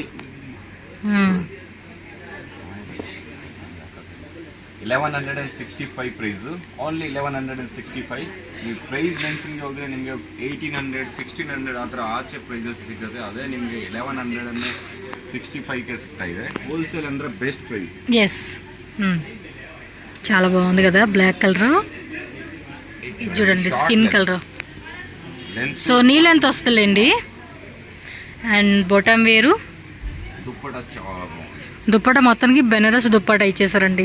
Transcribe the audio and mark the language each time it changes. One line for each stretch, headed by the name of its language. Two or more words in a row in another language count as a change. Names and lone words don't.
Kannada: 1165 ಪ್ರೈಸ್, ಓನ್ಲಿ 1165. ನೀವು
English: price mention
Kannada: ಹೋದರೆ ನಿಮಗೆ 1800 1600 ಆ ಥರ ಆಚೆ ಪ್ರೈಸಸ್ ಸಿಗುತ್ತೆ. ಅದೇ ನಿಮಗೆ 1165ಗೆ ಸಿಗ್ತಾ ಇದೆ. ಹೋಲ್ಸೇಲ್ ಅಂದರೆ
English: best price.
Telugu: ఎస్, చాలా బాగుంది కదా
English: black colour.
Telugu: చూడండి
English: skin colour.
Telugu: సో నీళ్ళు ఎంత వస్తుందండి. అండ్ బొటమ్ వేరు. దుప్పట చాలా బాగుంది. దుప్పట మొత్తానికి బెనారస్ దుప్పట ఇచ్చేసారండి.